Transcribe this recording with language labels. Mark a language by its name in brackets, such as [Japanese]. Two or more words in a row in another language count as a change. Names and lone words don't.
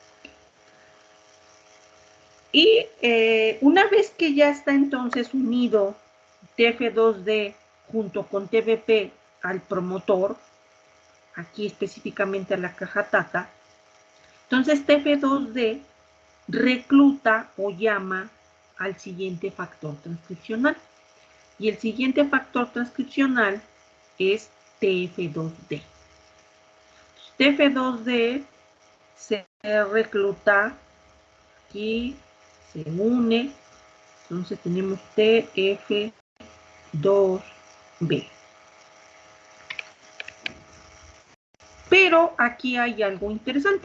[Spanish] Y una vez que ya está entonces unido TF2D junto con TBP al promotor, aquí específicamente a la caja Tata, entonces TF2D recluta o llama al siguiente factor transcripcional. Y el siguiente factor transcripcional es TF2D. TF2D se recluta y se une. Entonces tenemos TF2B. Pero aquí hay algo interesante.